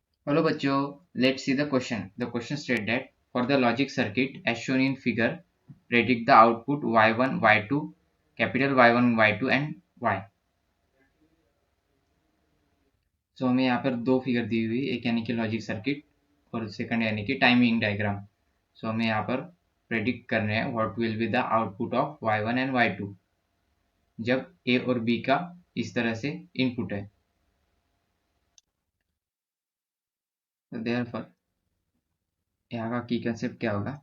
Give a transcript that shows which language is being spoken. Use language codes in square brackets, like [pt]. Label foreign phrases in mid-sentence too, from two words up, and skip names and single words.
[en] Hello बच्चों, let's see the question. The question states that for the logic circuit as shown in figure, predict the output y1, y2, capital Y1, y2 and y. [hi] So हमें यहाँ पर दो फिगर दी हुई, एक यानी कि [en] logic circuit [hi] और सेकंड यानी कि [en] timing diagram. [hi] सो हमें यहाँ पर प्रेडिक्ट करने हैं [en] what will be the output of y1 and y2 [hi] जब a और b का इस तरह से इनपुट है. तो देयरफॉर यहाँ का [en] key concept [hi] क्या होगा?